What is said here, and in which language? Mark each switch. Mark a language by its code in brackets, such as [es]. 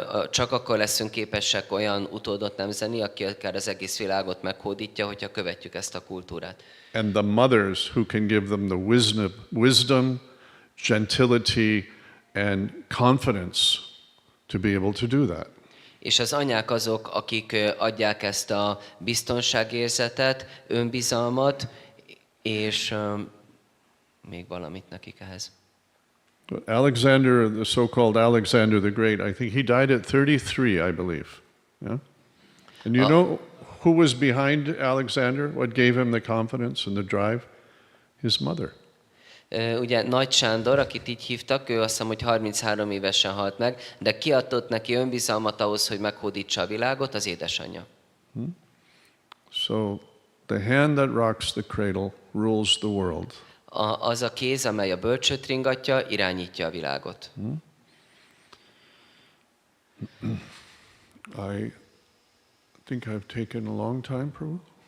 [hu] Csak akkor leszünk képesek olyan utódot nemzeni, aki akár az egész világot meghódítja, hogyha követjük ezt a kultúrát. [en] And the mothers who can give them the wisdom, gentility, and confidence to be able to do that. [hu] És az anyák azok, akik adják ezt a biztonságérzetet, önbizalmat, és még valamit nekik ehhez. [en] Alexander, the so-called Alexander the Great, I think he died at 33, I believe. Yeah? And you know who was behind Alexander? What gave him the confidence and the drive? His mother. [hu] Ugye Nagy Sándor, akit így hívtak, ő azt hiszem, hogy 33 évesen halt meg, de ki adott neki önbizalmat ahhoz, hogy meghódítsa a világot? Az édesanyja. [en] So the hand that rocks the cradle rules the world. [hu] Az a kéz, amely a bölcsőt ringatja, irányítja a világot. [en] I think I've taken a long time, Prabhu.